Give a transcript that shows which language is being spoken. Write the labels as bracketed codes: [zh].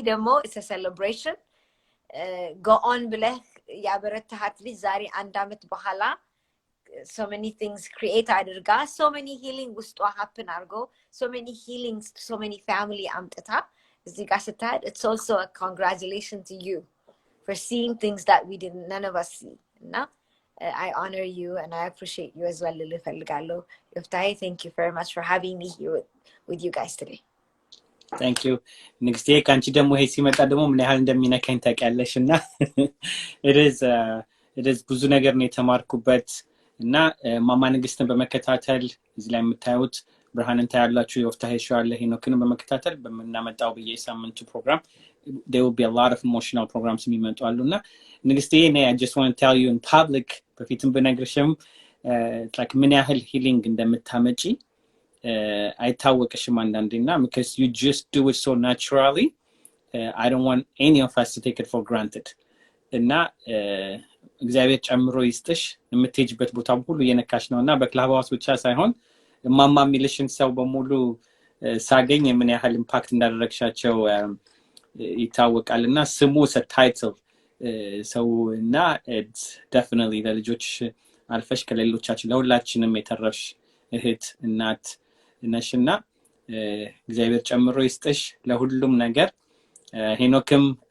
[en] Demo, it's a celebration. Go on [am] ብለህ ያበረታሃት ልጅ ዛሬ 1 ዓመት በኋላ [en] so many things create አድርጋ so many healing ውስጧ happen አድርጎ so many healings to so many family [am] አምጥታ እዚህ ጋር ስታድ, [en] it's also a congratulation to you for seeing things that none of us see. እና I honor you and I appreciate you as well. [am] ልልህ እፈልጋለሁ. [en] Yoftahe, thank you very much for having me here with you guys today. Thank you. [am] Next day ካንቺ ደግሞ ይሄ ሲመጣ ደግሞ ምን ያህል እንደሚነካኝ ታውቂያለሽና it is ብዙ ነገር ነው የተማርኩበት. እና ማማ ንግስትን በመከታተል እዚህ ላይ የምታዩት ብርሃንን ታያላችሁ። Yoftahe Show አለ ሄኖክን በመከታተል በመናመጣው በየሳምንቱ ፕሮግራም [en] there will be a lot of emotional programs [am] የሚመጡ አሉና ንግስቴ [en] I just want to tell you in public [am] በፊትም በነግርሽም like ምን ያህል healing እንደምታመጪ አይታወቅሽም አንዳንዴና [en] because you just do it so naturally. I don't want any of us to take it for granted. [am] እና እግዚአብሔር ጨምሮ ይስጥሽ የምትሄጂበት ቦታ ሁሉ የነካሽ ነውና በክላብሃውስ ብቻ ሳይሆን ማማ ሚሊሽን ሰው በሙሉ ሳገኝ ምን ያህል ኢምፓክት እንዳደረግሻቸው ይታወቃልና ስሙ ሰታይትል ሰውና it's definitely ለልጆች አልፈሽ ከሌሎቻችን ለሁላችንም የተረፍሽ እህት እናት ነሽና እግዚአብሔር ጨምሮ ይስጥሽ ለሁሉም ነገር። ሄኖክም